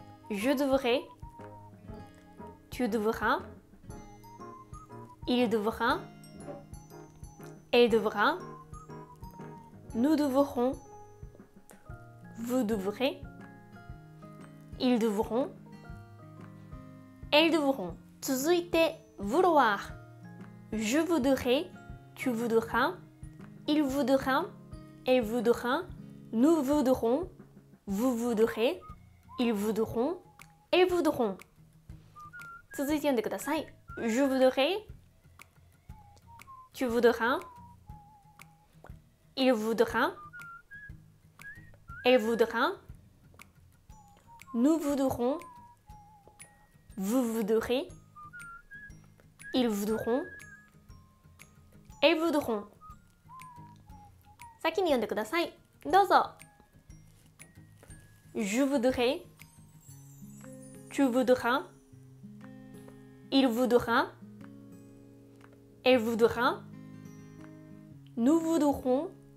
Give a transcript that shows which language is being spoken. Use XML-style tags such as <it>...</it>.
<fr>Je devrai, tu devras, il devra, elle devra, nous devrons, vous devrez, ils devront, elles devront.</fr> <ja>続いて vouloir.</ja> <fr>Je voudrais, tu voudras, il voudra, elle voudra, nous voudrons, vous voudrez, ils voudront, elles voudront.</fr> <ja>続いて読んでください。</ja> <fr>Je voudrais, tu voudras, il voudra, elle voudra, nous voudrons, vous voudrez, ils voudront, elles voudront.</fr> <ja>先に読んでください。どうぞ。</ja> <fr>Je voudrais, Tu voudras. Il voudra. Elle voudra. Nous voudrons.</fr>